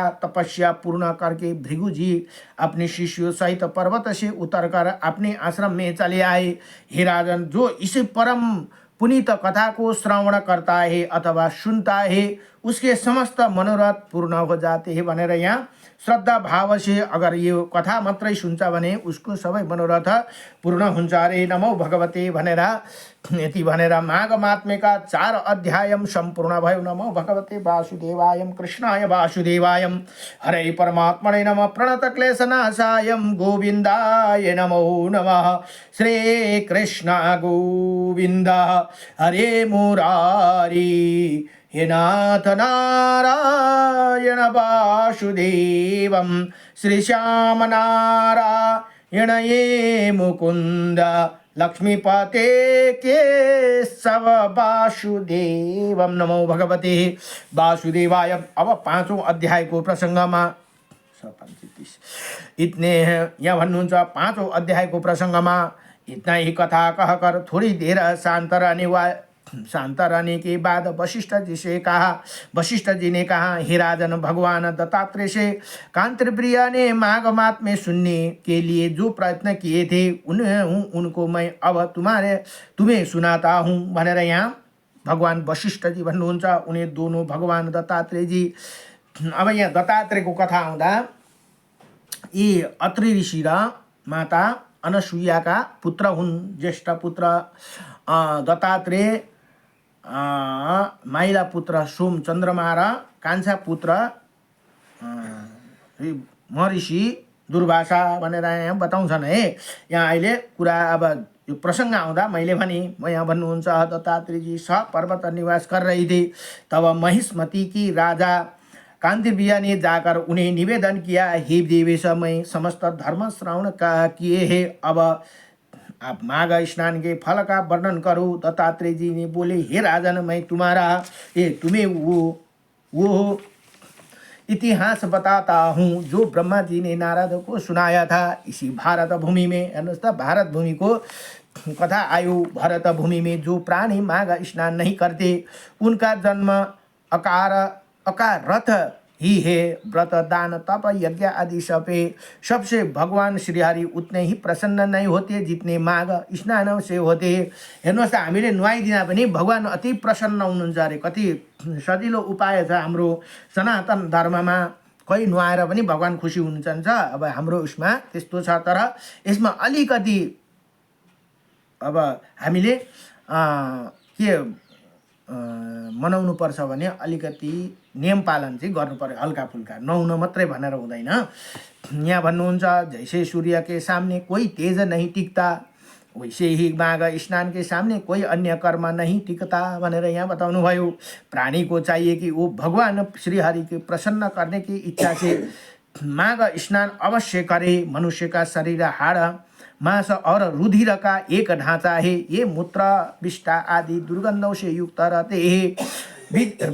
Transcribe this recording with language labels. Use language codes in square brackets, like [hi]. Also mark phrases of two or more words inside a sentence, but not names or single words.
[hi] तपस्या पूर्ण करके भृगु जी अपने शिष्यों सहित पर्वत से उतरकर अपने आश्रम में चले आए। हे राजन, जो इस परम पुनीत कथा को श्रवण करता है अथवा सुनता है उसके समस्त मनोरथ पूर्ण हो जाते हैं [ne] भनेर यहाँ श्रद्धा भाव से अगर यो कथा मात्रै सुन्छ भने उसको सबै मनोरथ पूर्ण हुन्छ अरे। [sa] नमो भगवते [ne] भनेर यति भनेर माघ महात्म्यका 4 अध्याय सम्पूर्ण भयो। [sa] नमो भगवते वासुदेवाय कृष्णाय वासुदेवाय हरे परमात्मने नमः। प्रणत क्लेशनाशाय गोविन्दाय नमो नमः। श्री कृष्ण गोविन्द हरे मुरारी, हे नाथ नारायण वासुदेवं, श्री श्याम नारायण ये मुकुंद, लक्ष्मीपते केशव वासुदेवं। नमो भगवते वासुदेवाय। [ne] अब 5औं अध्यायको प्रसङ्गमा इतने यहाँ भन्नुहुन्छ 5औं अध्यायको प्रसङ्गमा [hi] इतना ही कथा कहकर थोड़ी देर शांत रहने के बाद वशिष्ठ जी ने कहा, हे राजन, भगवान दत्तात्रेय से कांतिप्रिया ने माघ महात्म्य सुनने के लिए जो प्रयत्न किए थे उनको मैं अब तुम्हें सुनाता हूँ [ne] भनेर यहाँ भगवान वशिष्ठ जी भन्नुहुन्छ। [hi] उन्हें दोनों भगवान दत्तात्रेय जी, [ne] अब यहाँ दत्तात्रेयको कथा आउँदा यी अत्रि ऋषि र माता अनसुयाका पुत्र हुन्। ज्येष्ठ पुत्र दत्तात्रेय, माइला पुत्र सोम चन्द्रमा र कान्छा पुत्र महर्षि दुर्वासा भनेर यहाँ बताउँछन् है। यहाँ अहिले कुरा अब यो प्रसङ्ग आउँदा मैले भने यहाँ भन्नुहुन्छ, [hi] दत्तात्रेय जी पर्वत निवास कर रही थी। तब महिष्मती की राजा कांतिप्रिया ने जाकर उन्हें निवेदन किया, हे देवेश, मैं समस्त धर्म श्रवण किए है, अब आप माघ स्नान के फल का वर्णन करो। दत्तात्रेय जी ने बोले, हे राजन, मैं तुम्हें वो इतिहास बताता हूँ जो ब्रह्मा जी ने नारद को सुनाया था। इसी भारत भूमि में, [ne] हेर्नुहोस् त, भारत भूमि को कथा आयो। [hi] भारत भूमि में जो प्राणी माघ स्नान नहीं करते उनका जन्म अकारथ ही है। व्रत, दान, तप, यज्ञ आदि सबसे भगवान श्रीहरि उतने ही प्रसन्न नहीं होते जितने माघ स्नान से होते। [ne] हेर्नुहोस् त, हामीले नुहाइदिँदा पनि भगवान अति प्रसन्न हुनुहुन्छ अरे। कति सजिलो उपाय छ हाम्रो सनातन धर्ममा, कोही नुहाएर पनि भगवान खुसी हुनुहुन्छ। अब हाम्रो उसमा त्यस्तो छ, तर यसमा अलिकति अब हामीले के मनाउनु पर्छ भने अलिकति नियम पालन चाहिँ गर्नु पर्यो, हल्का फुल्का, नुहाउन मात्रै भनेर हुँदैन। यहाँ भन्नुहुन्छ, [hi] जैसे सूर्य के सामने कोई तेज नहीं टिकता वैसे ही माघ स्नान के सामने कोई अन्य कर्म नहीं टिकता [ne] भनेर यहाँ बताउनु भयो। [hi] प्राणी को चाहिए कि वो भगवान श्री हरि के प्रसन्न करने की इच्छा से माघ स्नान अवश्य करे। मनुष्य का शरीर हाड़, मांस और रुधिर का एक ढांचा है। ये मूत्र, विष्ठा आदि दुर्गंधों से युक्त रहते हैं।